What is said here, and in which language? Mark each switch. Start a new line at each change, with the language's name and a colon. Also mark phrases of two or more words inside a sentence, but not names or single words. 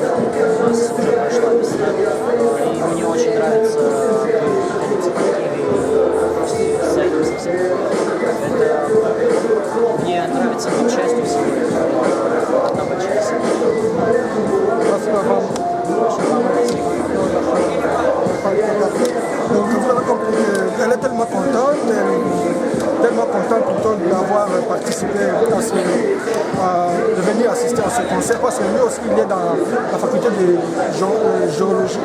Russian: У нас уже прошла весна. И мне очень нравится находиться в Киеве с этим совсем. Мне нравится быть частью всего этого. Одна большая семья.
French: Donc vous avez compris qu'elle est tellement contente plutôt d'avoir participé de venir assister à ce concert parce que lui aussi il est dans la faculté de géologie.